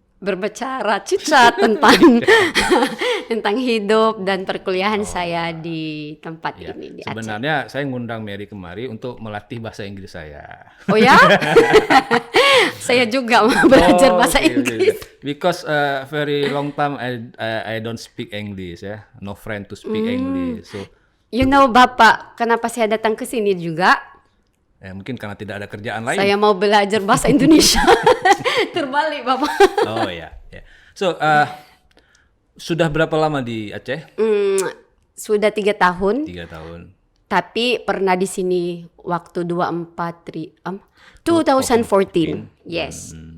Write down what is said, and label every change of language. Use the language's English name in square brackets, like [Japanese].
[Indonesian] Berbicara cicat tentang tentang hidup dan perkuliahan saya di tempat ini di Aceh. Sebenarnya saya ngundang Mary kemari untuk melatih bahasa Inggris saya. Oh ya? Saya juga mau belajar bahasa Inggris. [English] Because very long time I don't speak English ya. No friend to speak English. So you know [Indonesian] Bapak, kenapa saya datang ke sini juga? Mungkin karena tidak ada kerjaan lain. Saya mau belajar bahasa Indonesia. Terbalik Bapak. Oh ya. So sudah berapa lama di Aceh? Sudah 3 tahun. 3 tahun. Tapi pernah di sini waktu 2014. Yes.